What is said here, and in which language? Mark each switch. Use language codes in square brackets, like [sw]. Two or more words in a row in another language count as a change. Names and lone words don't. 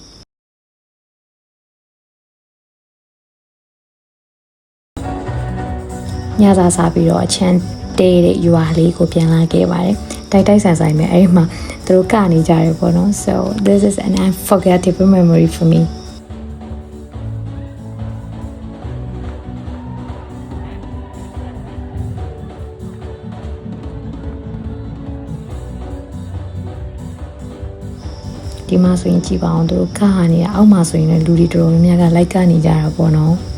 [my] ညစာစားပြီးတော့အချမ်းတဲတဲ့ရွာလေးကိုပြန်လာခဲ့ပါတယ်တိုက်ဆန်ဆိုင်ပဲအဲ့ဒီမှာသူတို့ကနေကြတယ်ပေါ့နော် [en] so this is an unforgettable memory for me [my] ဒီမှာဆိုရင်ကြည့်ပါအောင်သူတို့ကားဟာနေအောက်မှာဆိုရင်လည်းလူတွေတော်တော်များများကလိုက်ကနေကြတာပေါ့နော်